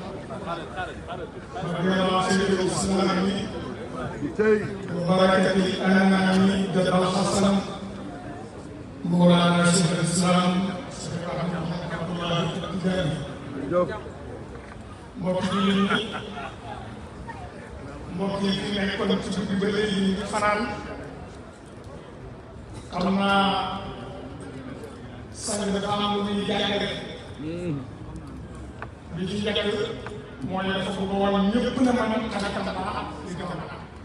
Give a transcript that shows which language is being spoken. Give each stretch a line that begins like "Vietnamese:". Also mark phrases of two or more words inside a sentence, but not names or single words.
Arabic: رضي الله عن سيد الإسلام وبركة الأنعام جد الحسن مولانا شيخ الإسلام شيخ عبد الله التجاني
Wolof: mbokk yi fi nekkoon ci guddi ba léegi ñu ngi fanaan xam naa sang dafa am lu muy jàngale bi ci njëkk mooy dafa bëgg a wan ñëpp na man xanakam baax li gën a baax